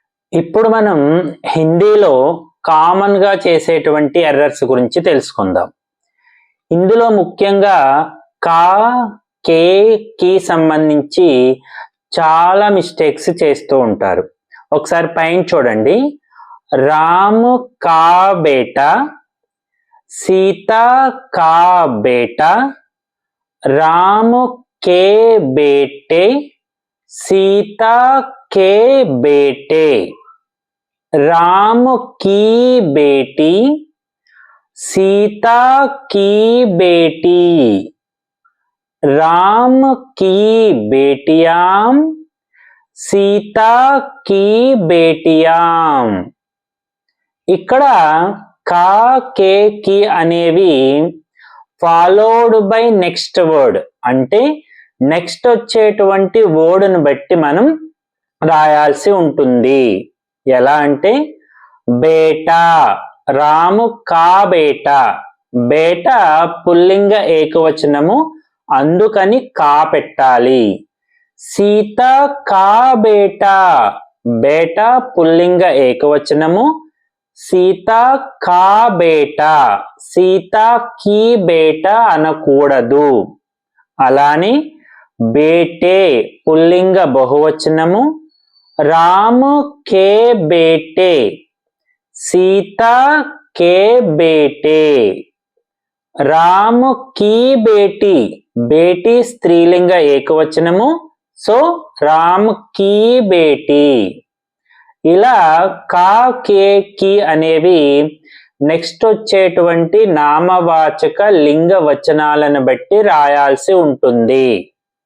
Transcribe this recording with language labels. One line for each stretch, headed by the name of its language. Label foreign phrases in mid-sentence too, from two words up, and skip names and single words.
Telugu: ఇప్పుడు మనం హిందీలో కామన్ గా చేసేటువంటి ఎర్రర్స్ గురించి తెలుసుకుందాం. ఇందులో ముఖ్యంగా
Hindi: का, के, की
Telugu: సంబంధించి చాలా మిస్టేక్స్ చేస్తూ ఉంటారు. ఒకసారి పైన చూడండి.
Hindi: राम का बेटा, सीता का बेटा, రామ్ के बेटे, सीता के बेटे, राम की बेटी, सीता की बेटी, राम की बेटियां, सीता की बेटियां.
Telugu: ఇక్కడ
Hindi: का, के, की
Telugu: అనేవి
English: followed by next word,
Telugu: అంటే నెక్స్ట్ వచ్చేటువంటి వర్డ్ను బట్టి మనం రాయాల్సి ఉంటుంది. ఎలా అంటే బేటా,
Hindi: रामू का बेटा,
Telugu: బేటా పుల్లింగ ఏకవచనము, అందుకని కా పెట్టాలి.
Hindi: सीता का बेटा,
Telugu: బేటా పుల్లింగ ఏకవచనము,
Hindi: सीता का बेटा, सीता की बेटा
Telugu: అనకూడదు. అలానే బేటే పుల్లింగ బహువచనము,
Hindi: राम के बेटे, सीता के बेटे, राम की बेटी, बेटी
Telugu: స్త్రీలింగ ఏకవచనము, సో
Hindi: राम की बेटी.
Telugu: ఇలా
Hindi: का, के, की
Telugu: అనేవి నెక్స్ట్ వచ్చేటువంటి నామవాచక లింగ వచనాలను బట్టి రాయాల్సి ఉంటుంది.